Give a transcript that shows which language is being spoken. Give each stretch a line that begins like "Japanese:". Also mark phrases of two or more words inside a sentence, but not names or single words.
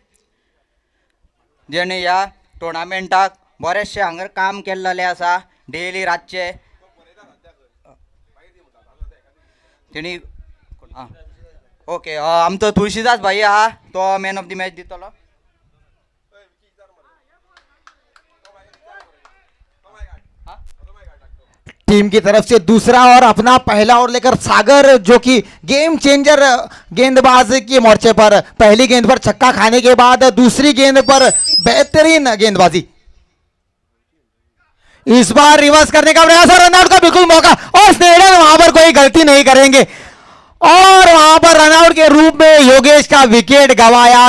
Konkani: जेणे ह्या टुर्नामेंटाक बरेचशे हांगर काम केल्लेले आसा डेली रातचे। तेणी ओके आमचो तुळशीदास भाई आहा तो
English: man of the match
Konkani: दितलो।
Hindi: टीम की तरफ से दूसरा और अपना पहला ओवर लेकर सागर जो कि
English: game changer
Hindi: गेंदबाज के मोर्चे पर पहली गेंद पर छक्का खाने के बाद दूसरी गेंद पर बेहतरीन गेंदबाजी। इस बार रिवर्स करने का प्रयास और रनआउट का बिल्कुल मौका और स्नेडन वहां पर कोई गलती नहीं करेंगे और वहां पर रनआउट के रूप में योगेश का विकेट गंवाया।